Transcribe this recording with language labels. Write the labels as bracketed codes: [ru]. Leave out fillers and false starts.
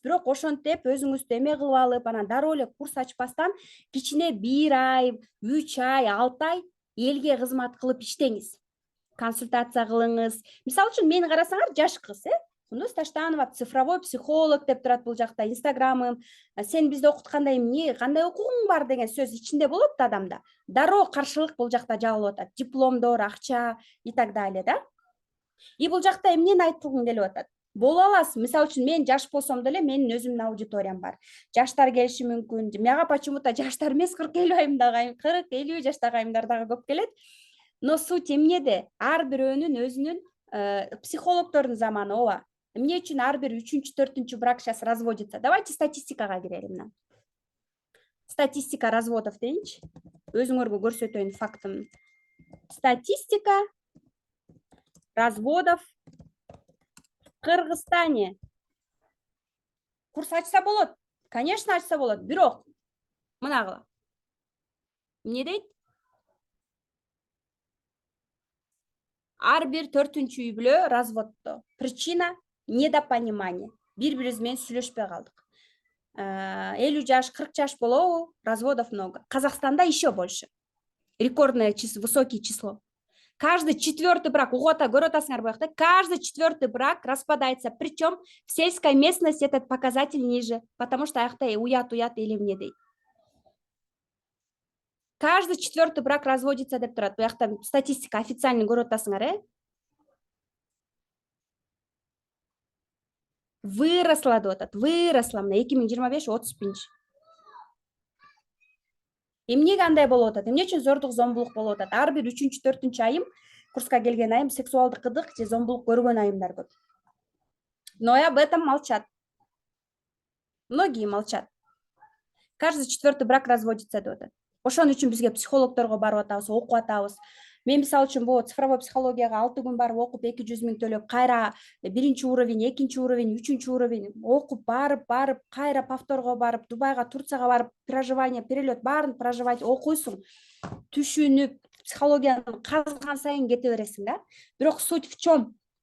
[ky] Бирок ошентип өзүңүздү эме кылып алып, анан дароо эле курс ачпастан кичине 1 ай, 3 ай, 6 ай элге кызмат кылып иштеңиз. консультация кылыңыз. Мисалы үчүн мени карасаңар, жаш кыз, Кундуз Таштанова цифровой психолог деп турат бул жакта, инстаграмым. Сен бизди окутканда эмне, кандай окугуң бар деген сөз ичинде болот да адамда. Дароо каршылык бул жакта жагылып атат. Дипломдор, акча [ru] и так далее, [ky] да? И бул жакта эмнени айткым келип атат? Боло аласыз. Мисалы үчүн мен жаш болсом деле менин өзүмдүн аудиториям бар. Жаштар келиши мүмкүн. Мага почему-то жаштар эмес, 40-50 айымдагы, 40-50 жаштагы айымдар дагы көп келет. [ru] Но суть [ky] эмнеде? Ар бирөөнүн өзүнүн психологдордун заманы ооба. Эмне үчүн ар бир 3-4 [ru] брак сейчас разводится? Давайте [ky] статистикага кирели мына. [ru] Статистика разводов [ky] дейинчи. Өзүңөргө көрсөтөйүн фактын. [ru] Статистика разводов в Кыргызстане. [ky] Курс ачса болот. [ru] Конечно, [ky] ачса болот. Бирок мынагы. Эмне дейт? Ар бир 4-үчү үй бүлө разводдо. [ru] Причина недопонимание. [ky] Бири-бирибиз менен сүйлөшпөй калдык. 50 жаш, 40 жаш болобу? [ru] Разводов много. Казахстанда еще больше. Рекордное число, высокое число. Каждый 4-й брак, [ky] көрүп атасыңар буякта, [ru] каждый 4-й брак распадается. Причем в сельской местности этот показатель ниже, потому что [ky] аякта уят или эмне дейт. [ru] Каждый 4-й брак разводится [ky] деп турат. Буякта статистика официальный көрүп атасыңар, Выросла деп атат. Выросла мына 2025 30-нчы. Эмнеге андай болуп атат? Эмне үчүн зордук, зомбулук болуп атат? Ар бир 3-4 айым, курска келген айым сексуалдык кыдык же зомбулук көргөн айымдар көп. [ru] Но и об этом молчат. Многие молчат. Каждый 4-й брак разводится [ky] деп атат. Ошон үчүн бизге психологдорго барып атабыз, окуп атабыз. Мен мисалы үчүн бул цифровой психологияга 6 күн барып окуп 200 000 төлөп, кайра 1-чи уровень, 2-чи уровень, 3-чү уровень окуп барып, кайра повторго барып, Дубайга, Турцияга барып, проживание, перелет баарын проживать окуйсуң, түшүнүп, психологияны казган сайын кете бересиң да. Бирок [ru] суть в чем?